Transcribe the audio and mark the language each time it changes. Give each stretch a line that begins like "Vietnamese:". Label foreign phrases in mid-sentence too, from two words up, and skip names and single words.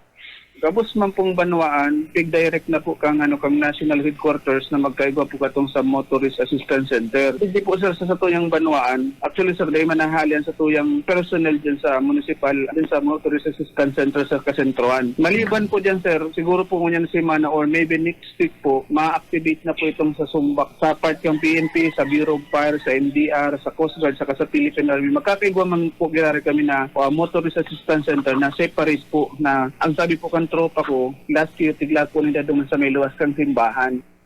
Bikol: Gabos man pong Banuan, direct na po kang
English: national headquarters
Bikol: na magkaigwa po katong sa Motorist Assistance Center. Hindi po sir sa tuyang Banuan. Actually sir, dahil manahalian sa tuyang personnel dyan sa municipal din sa Motorist Assistance Center sa Kasentruan. Maliban po dyan sir, siguro po ngunyan semana or
English: maybe next week
Bikol: po, ma-activate na po itong sa Sumbak, sa part ng PNP, sa Bureau of Fire, sa MDR, sa Coast Guard, saka sa Philippine Army. Magkakaigwa man po ginari kami na Motorist Assistance Center na separate po na ang sabi po kan tropa ko,
English: last year,
Bikol: tigla po nila duman sa may luwas kang simbahan.